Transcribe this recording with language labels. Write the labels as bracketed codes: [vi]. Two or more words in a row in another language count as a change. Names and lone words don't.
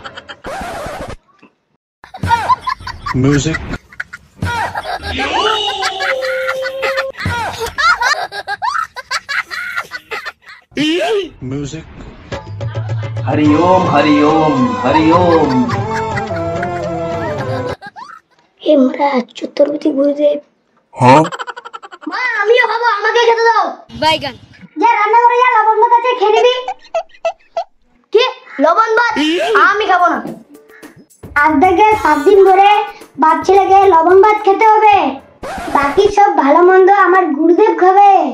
[sa] Music. Music. हरि ओम हरि ओम हरि ओम। [bn] হে মহারাজ চতুর্থী গুরুদেব। Huh? মা আমিও খাবো, আমাকে খেতে দাও। বাইগান যা রান্না করে যা, লবণ ভাত আছে খেয়ে নিবি। কি লবণ ভাত? আমি খাবো না। আজ থেকে 7 দিন ধরে বাপ ছেলেকে লবণ ভাত খেতে হবে, বাকি সব ভালো মন্দ আমার গুরুদেব খাবে।